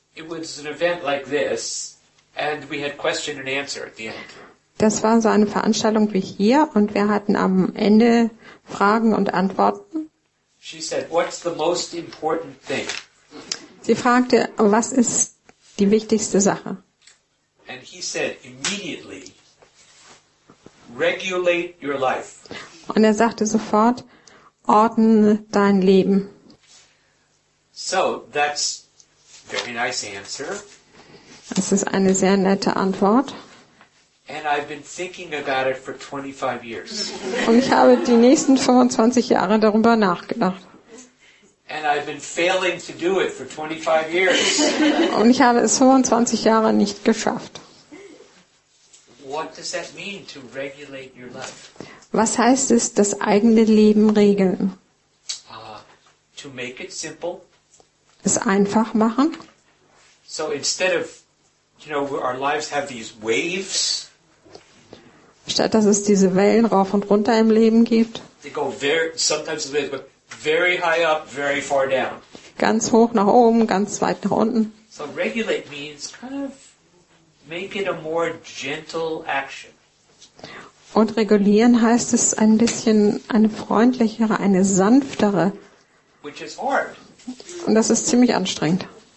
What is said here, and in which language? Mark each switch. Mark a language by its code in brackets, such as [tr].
[en] It was an event like this, and we had question and answer at the end. [de] Das war so eine Veranstaltung wie hier und wir hatten am Ende Fragen und Antworten. [en] She said, "What's the most important thing?" [de] Sie fragte, was ist die wichtigste Sache? [en] And he said immediately, regulate your life. [de] Und er sagte sofort, ordne dein Leben. [en] So that's a very nice answer. [de] Das ist eine sehr nette Antwort. [en] And I've been thinking about it for 25 years. [de] Und ich habe die nächsten 25 Jahre darüber nachgedacht. [en] And I've been failing to do it for 25 years. [de] Und ich habe es 25 Jahre nicht geschafft. [en] What does that mean to regulate your life? [de] Was heißt es, das eigene Leben regeln? [en] To make it simple. [de] Es einfach machen. [en] So instead of, our lives have these waves. [de] Statt dass es diese Wellen rauf und runter im Leben gibt. [en] They go sometimes very high up, very far down. [de] Ganz hoch nach oben, ganz weit nach unten. [en] So regulate means kind of make it a more gentle action. [de] Und regulieren heißt es ein bisschen eine freundlichere, eine sanftere. [en] Which is hard. [de] Und das ist ziemlich anstrengend.